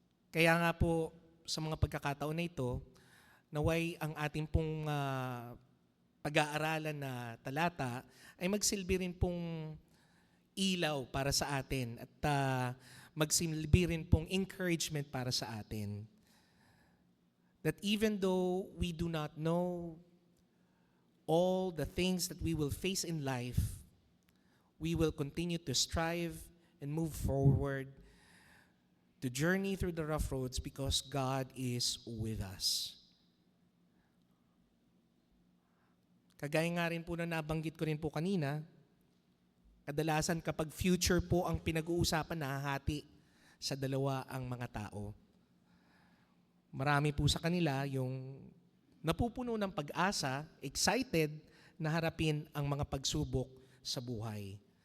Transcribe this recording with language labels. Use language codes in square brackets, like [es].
[tl] Kaya nga po sa mga pagkakataon na ito, naway ang ating pong pag-aaralan na talata ay magsilbi rin pong ilaw para sa atin at magsilbi rin pong encouragement para sa atin. [en] That even though we do not know all the things that we will face in life, we will continue to strive and move forward to journey through the rough roads because God is with us. [tl] Kagaya nga rin po na nabanggit ko rin po kanina, kadalasan kapag future po ang pinag-uusapan, nahahati sa dalawa ang mga tao. Marami po sa kanila yung napupuno ng pag-asa, excited na harapin ang mga pagsubok sa buhay.